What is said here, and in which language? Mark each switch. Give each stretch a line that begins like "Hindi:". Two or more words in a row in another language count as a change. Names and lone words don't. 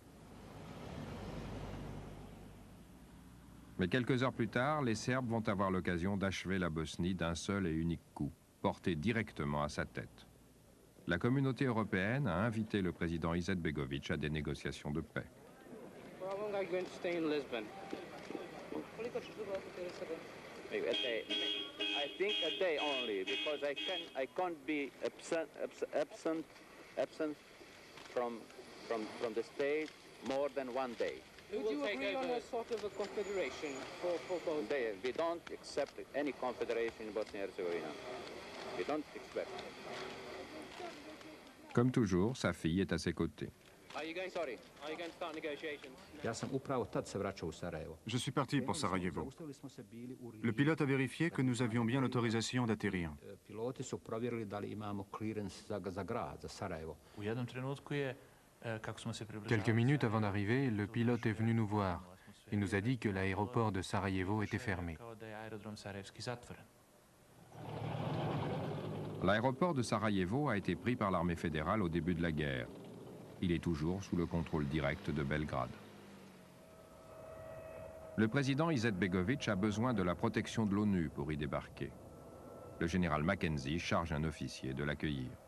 French: Mais quelques heures plus tard, les Serbes vont avoir l'occasion d'achever la Bosnie d'un seul et unique coup, porté directement à sa tête. La communauté européenne a invité le président Izetbegovic à des négociations de paix.
English: I think a day only, because I can't be absent from the state more than one day. Would you agree on a sort of a confederation for both? We don't accept any confederation in Bosnia-Herzegovina. We don't expect.
French: Comme toujours, sa fille est à ses côtés.
English: Are you going to start negotiations?
Bosnian: Ja sam upravo tad se vraćao u Sarajevo.
French: Je suis parti pour Sarajevo. Le pilote a vérifié que nous avions bien l'autorisation d'atterrir.
Bosnian: Piloti su provjerili da li imamo clearance za grad, za Sarajevo. U jednom trenutku je, kako smo se približavali...
French: Quelques minutes avant d'arriver, le pilote est venu nous voir. Il nous a dit que l'aéroport de Sarajevo était fermé.
Bosnian: Kao da je aerodrom sarajevski zatvoren.
French: L'aéroport de Sarajevo a été pris par l'armée fédérale au début de la guerre. Il est toujours sous le contrôle direct de Belgrade. Le président Izetbegovic a besoin de la protection de l'ONU pour y débarquer. Le général Mackenzie charge un officier de l'accueillir.